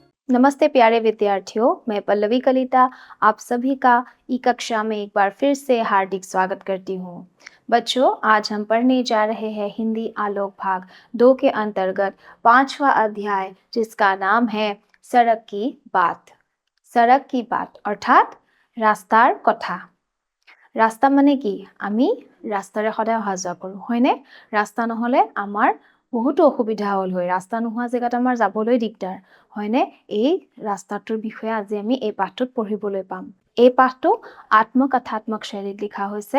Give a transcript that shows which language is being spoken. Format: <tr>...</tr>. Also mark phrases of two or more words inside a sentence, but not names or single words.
<hi>नमस्ते प्यारे विद्यार्थियों, मैं पल्लवी कलिता आप सभी का ई कक्षा में एक बार फिर से हार्दिक स्वागत करती हूँ। बच्चों, आज हम पढ़ने जा रहे हैं हिंदी आलोक भाग 2 के अंतर्गत 5वां अध्याय, जिसका नाम है सड़क की बात। सड़क की बात अर्थात</hi> <as>ৰাস্তাৰ কথা। ৰাস্তা মানে কি? আমি ৰাস্তাৰে সদায় অহা যোৱা কৰোঁ, হয়নে? ৰাস্তা নহ'লে আমাৰ বহুতো অসুবিধা হ'ল হয়। ৰাস্তা নোহোৱা জেগাত আমাৰ যাবলৈ দিগদাৰ, হয়নে? এই ৰাস্তাটোৰ বিষয়ে আজি আমি এই পাঠটোত পঢ়িবলৈ পাম। এই পাঠটো আত্মকথাত্মক শৈলীত লিখা হৈছে।</as>